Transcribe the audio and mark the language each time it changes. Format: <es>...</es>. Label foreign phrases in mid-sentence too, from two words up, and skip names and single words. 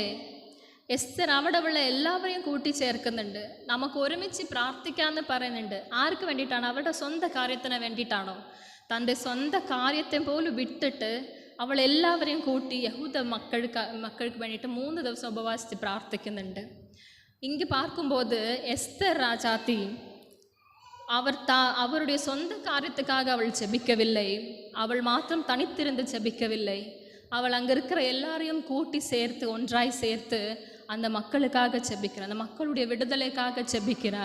<ml>എസ്തർ അവിടെ ഉള്ള എല്ലാവരെയും കൂട്ടിച്ചേർക്കുന്നുണ്ട്. നമുക്ക് ഒരുമിച്ച് പ്രാർത്ഥിക്കാമെന്ന് പറയുന്നുണ്ട്. ആർക്ക് വേണ്ടിയിട്ടാണ്? അവരുടെ സ്വന്തം കാര്യത്തിന് വേണ്ടിയിട്ടാണോ? തൻ്റെ സ്വന്തം കാര്യത്തെ പോലും വിട്ടിട്ട് അവൾ എല്ലാവരെയും കൂട്ടി യഹൂദ മക്കൾക്ക് വേണ്ടിയിട്ട് 3 ദിവസം ഉപവാസിച്ച് പ്രാർത്ഥിക്കുന്നുണ്ട്.</ml> <ta>இங்கு பார்க்கும்போது எஸ்தர் ராஜாத்தி அவருடைய சொந்த காரியத்துக்காக அவள் ஜெபிக்கவில்லை. அவள் மாத்திரம் தனித்திருந்து ஜெபிக்கவில்லை. அவள் அங்கே இருக்கிற எல்லாரையும் கூட்டி சேர்த்து ஒன்றாய் சேர்த்து அந்த மக்களுக்காக ஜெபிக்கிறார், அந்த மக்களுடைய விடுதலைக்காக ஜெபிக்கிறார்.</ta>